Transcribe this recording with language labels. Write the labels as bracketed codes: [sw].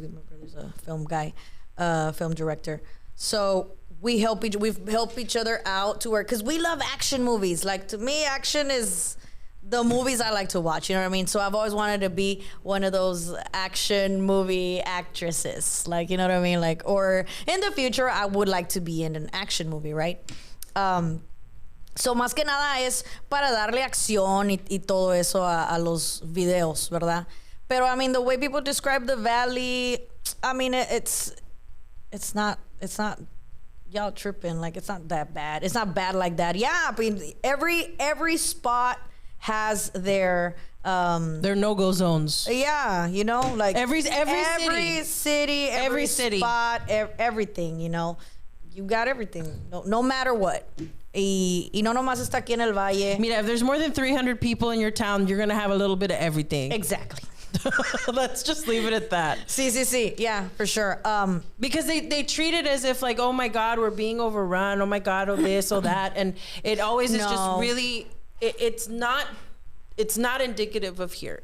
[en] My brother's a film guy, film director. So we've helped each other out to work, because we love action movies. Like, to me, action is the movies I like to watch, you know what I mean? So I've always wanted to be one of those action movie actresses, like, you know what I mean? Like, or in the future, I would like to be in an action movie, right? [es] So más que nada es para darle acción y todo eso a los videos, ¿verdad? [en] Pero I mean, the way people describe the valley, I mean, it's not y'all tripping, like, it's not that bad. It's not bad like that. Yeah, I mean, every spot has their no-go zones. Yeah, like every city, every city, spot, everything, you got everything, no matter what. [es] Y no nomás está aquí en el Valle. [en] Mira, if there's more than 300 people in your town, you're gonna have a little bit of everything. Exactly. Let's just leave it at that. Sí. Yeah, for sure. Because they treat it as if like, oh my God, we're being overrun. Oh my God, oh this, oh that. And it always is just really, it's not indicative of here.